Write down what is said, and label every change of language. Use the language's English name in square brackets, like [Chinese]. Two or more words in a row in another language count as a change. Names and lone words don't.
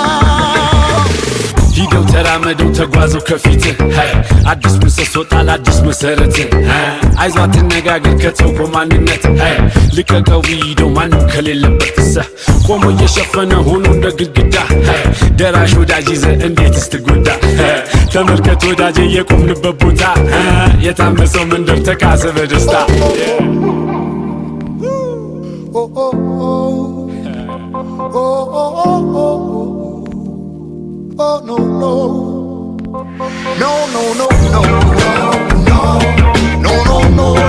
[Amharic] ሂደው ተራመደው ተጓዘው ከፊት አዲስ ምሰሶ ጣል አዲስ መሰረት አይዞ አትነጋገር ከተውኮ ማንነት ልቀቀው ሂደው ማንም ከሌለበት ቆሞ እየሸፈነ ሆኖ እንደ ግድግዳ ደራሽ ወዳጅ ይዘ እንዴት ስትጎዳ ተመልከት ወዳጄ የቆምንበት ቦታ የታመሰው መንደር ተካሰ በደስታ [English] Oh no no no no no no no no no no